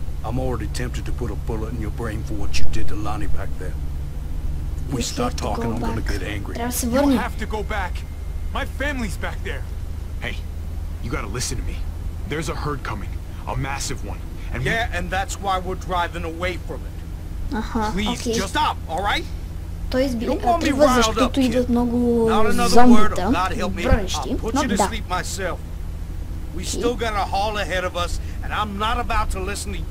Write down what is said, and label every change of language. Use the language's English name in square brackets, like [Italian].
[English] I'm already tempted to put a bullet in your brain for what you did to Lonnie back there. If we start talking, I'm gonna get angry. You don't have to go back. My family's back there. Hey, you gotta listen to me. There's a herd coming, a massive one, and and that's why we're driving away from it. Please, just stop, all right? [Bulgarian] Той тръгва, защото идват много зомбита, бродещи, но да. [English] We still got a haul ahead of us, and I'm not about to listen to you.